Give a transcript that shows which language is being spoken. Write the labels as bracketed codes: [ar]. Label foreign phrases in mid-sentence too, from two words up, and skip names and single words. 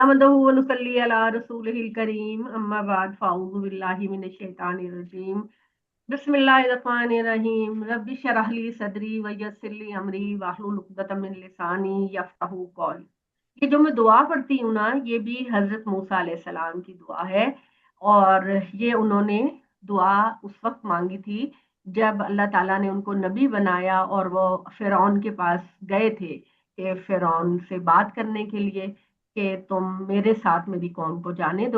[ar] نحمده ونصلي على رسوله الكريم أما بعد فأعوذ بالله من الشيطان الرجيم بسم الله الرحمن الرحيم رب اشرح لي صدري ويسر لي أمري واحلل عقدة من لساني يفقهوا قولي. [hi] ये जो मैं दुआ पढ़ती हूँ ना, ये भी हजरत मूसा अलैहिस्सलाम की दुआ है। और ये उन्होंने दुआ उस वक्त मांगी थी जब अल्लाह ताला ने उनको नबी बनाया और वो फिरौन के पास गए थे कि फिरौन से बात करने के लिए कि तुम मेरे साथ मेरी कौम को जाने दो।